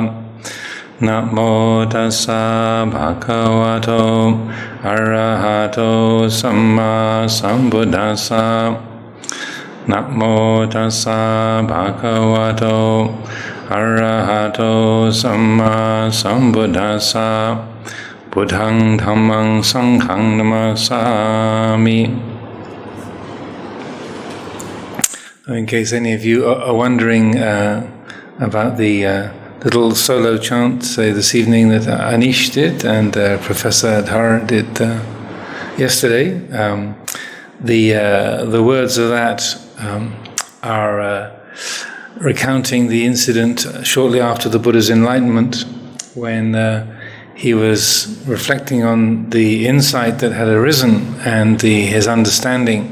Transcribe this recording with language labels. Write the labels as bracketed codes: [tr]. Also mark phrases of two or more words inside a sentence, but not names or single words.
[pi] Namo tassa bhagavato arahato samma sambuddhassa. Namo tassa bhagavato arahato samma sambuddhassa. Buddhang dhammang sanghang namasami. [en] In case any of you are wondering about the little solo chant, say this evening, that Anish did and Professor Adhar did yesterday, the words of that are recounting the incident shortly after the Buddha's enlightenment, when he was reflecting on the insight that had arisen and his understanding.